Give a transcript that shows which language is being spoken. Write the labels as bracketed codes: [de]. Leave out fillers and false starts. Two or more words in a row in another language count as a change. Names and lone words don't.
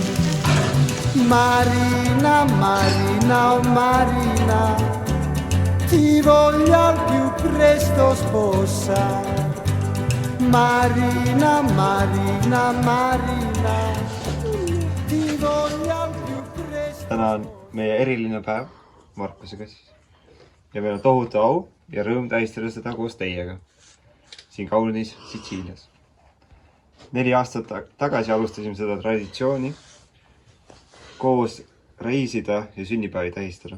[it] Marina, Marina, oh Marina, ti voglio al più presto sposare. Marina, Marina, Marina, ti voglio al più presto. [et] Täna on meie eriline päev Markusega siis. Ja meil on tohutu au ja rõõm tähistada seda koos teiega. Siin kaunis Sitsiilias. 4 aastat tagasi alustasime seda traditsiooni koos reisida ja sünnipäevi tähistada.